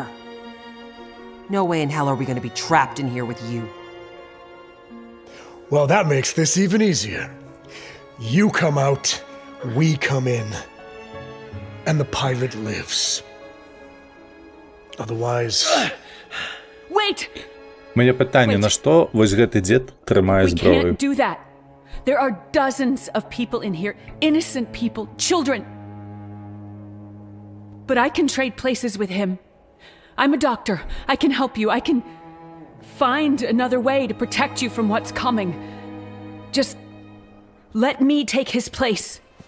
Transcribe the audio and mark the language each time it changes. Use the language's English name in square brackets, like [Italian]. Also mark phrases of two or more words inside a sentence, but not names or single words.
[English] No way in hell are we gonna be trapped in here with you. Well, that makes this even easier. You come out, we come in, and the pilot lives. Otherwise... Wait! [Ukrainian] Моє питання, на що ось [Belarusian] гэты дзед трымае [English] We [Belarusian] зброю? [English] can't do that. There are dozens of people in here, innocent people, children. But I can trade places with him. I'm a doctor. I can help you. I can find another way to protect you from what's coming. Just let me take his place.